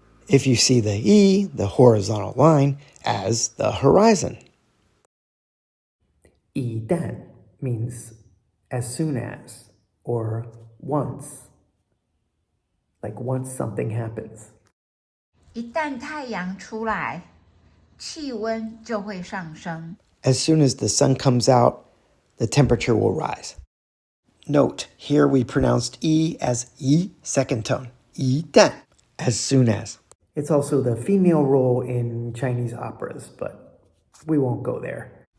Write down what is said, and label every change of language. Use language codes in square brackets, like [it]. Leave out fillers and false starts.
[en] If you see the E, the horizontal line, as the horizon. 一旦 means as soon as or once. like once something happens. [zh] 一旦太阳出来，气温就会上升。 [en] As soon as the sun comes out, the temperature will rise. Note, here we pronounced E as E, second tone. 一旦, as soon as. It's also the female role in Chinese operas, but we won't go there.